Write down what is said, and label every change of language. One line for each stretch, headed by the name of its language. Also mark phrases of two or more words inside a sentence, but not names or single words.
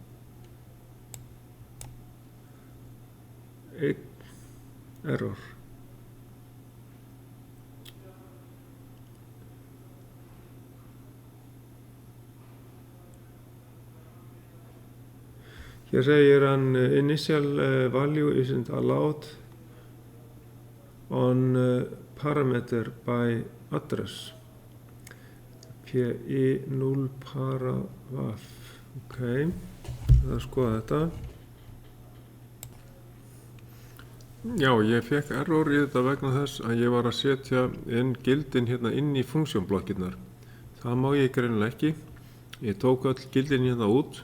Icelandic: Error. Hér segir hann
English: initial value isn't allowed on parameter by address. PI0 paravaf.
Icelandic: Ok, það skoða þetta. Já, ég fekk error í þetta vegna þess að ég var að setja inn gildin hérna inn í funksjónblokkirnar. Það má ég greinilega ekki. Ég tók öll gildin hérna út.